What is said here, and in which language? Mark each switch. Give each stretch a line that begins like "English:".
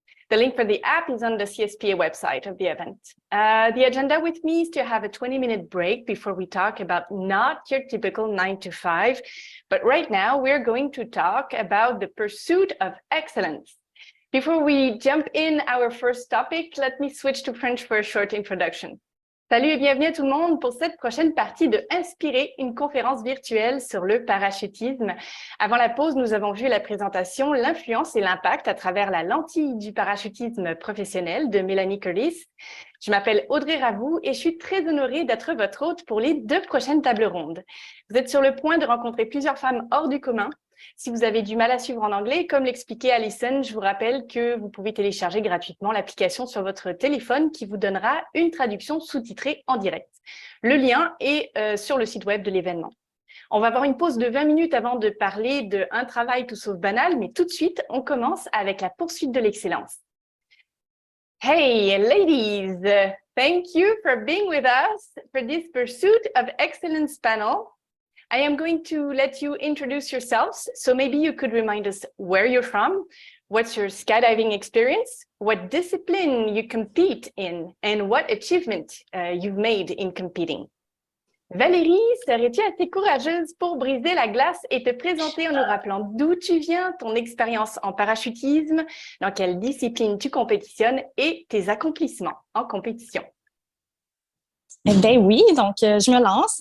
English: The link for the app is on the CSPA website of the event. The agenda with me is to have a 20-minute break before we talk about not your typical 9 to 5, but right now we're going to talk about the pursuit of excellence. Before we jump in our first topic, let me switch to French for a short introduction.
French: Salut et bienvenue à tout le monde pour cette prochaine partie de Inspirer, une conférence virtuelle sur le parachutisme. Avant la pause, nous avons vu la présentation, l'influence et l'impact à travers la lentille du parachutisme professionnel de Melanie Curtis. Je m'appelle Audrey Ravou et je suis très honorée d'être votre hôte pour les 2 prochaines tables rondes. Vous êtes sur le point de rencontrer plusieurs femmes hors du commun. Si vous avez du mal à suivre en anglais, comme l'expliquait Alison, je vous rappelle que vous pouvez télécharger gratuitement l'application sur votre téléphone qui vous donnera une traduction sous-titrée en direct. Le lien est sur le site web de l'événement. On va avoir une pause de 20 minutes avant de parler de un travail tout sauf banal, mais tout de suite, on commence avec la poursuite de l'excellence.
English: Hey, ladies, thank you for being with us for this Pursuit of Excellence panel. I am going to let you introduce yourselves. So maybe you could remind us where you're from, what's your skydiving experience, what discipline you compete in, and what achievement you've made in competing.
French: Valérie, serais-tu assez courageuse pour briser la glace et te présenter en nous rappelant d'où tu viens, ton expérience en parachutisme, dans quelle discipline tu compétitionnes et tes accomplissements en compétition? Ben oui, donc je me lance.